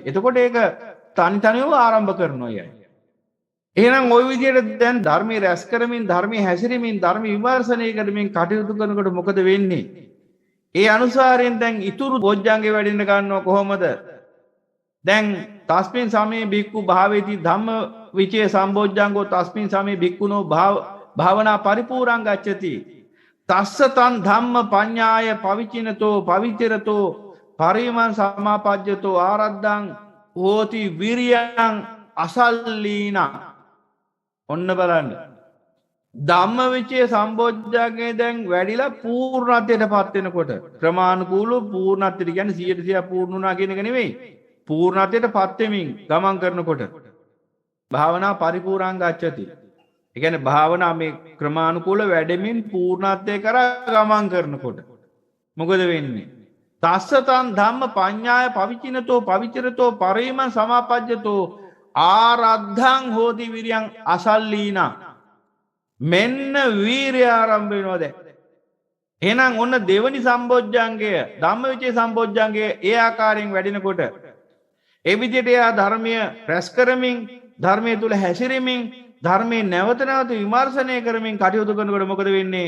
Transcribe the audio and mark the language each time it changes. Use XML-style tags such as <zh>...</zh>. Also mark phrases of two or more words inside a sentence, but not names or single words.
<si>එතකොට ඒක තනිව ආරම්භ කරනවා යයි. එහෙනම් ওই විදිහට දැන් ධර්මයේ රැස් කරමින් ධර්මයේ හැසිරෙමින් ධර්ම විමර්ශනය කරමින් කටයුතු කරනකොට මොකද වෙන්නේ? ඒ අනුසාරයෙන් දැන් ඉතුරු බොජ්ජංගේ වැඩෙන්න ගන්නව කොහොමද?</si> <pi>දැන් තස්මින් සමේ බික්කු භාවේති ධම්ම විචේ සම්බොජ්ජංගෝ තස්මින් සමේ බික්කුනෝ භාවනා පරිපූර්ණං ගච්ඡති. තස්ස තන් ධම්ම පඤ්ඤාය පවිචිනතෝ පවිචරතෝ පරිමං සමාපජ්ජතෝ ආරද්ධං හෝති විරියං අසල්ලීනා.</pi> <si>ඔන්න බලන්න. ධම්මවිචේ සම්බොජ්ජංගේ දැන් වැඩිලා පූර්ණත්වයට පත් වෙනකොට ක්‍රමානුකූලව පූර්ණත්වයට කියන්නේ 100% පූර්ණ වුණා කියන එක නෙවෙයි. පූර්ණත්වයට පත් වෙමින් ගමන් කරනකොට</si> <pi>භාවනා පරිපූර්ණං ගච්ඡති.</pi> <si>ඒ කියන්නේ භාවනා මේ ක්‍රමානුකූල වැඩෙමින් පූර්ණත්වය කරා ගමන් කරනකොට මොකද වෙන්නේ?</si> <pi>තස්සතං ධම්ම පඤ්ඤාය පවිචිනතෝ පවිචරතෝ පරිමං සමාපජ්ජතෝ ආරද්ධං හෝති විරියං අසල්ලීනා.</pi> <si>මෙන්න වීරිය ආරම්භ වෙනවා දැන්. එහෙනම් ඔන්න දෙවනි සම්බොජ්ජංගය ධම්මවිචේ සම්බොජ්ජංගය ඒ ආකාරයෙන් වැඩෙනකොට ඒ විදිහට එයා ධර්මය රැස් කරමින් ධර්මයේ තුල හැසිරෙමින් ධර්මයේ නැවත විමර්ශනය කරමින් කටයුතු කරනකොට මොකද වෙන්නේ?</si>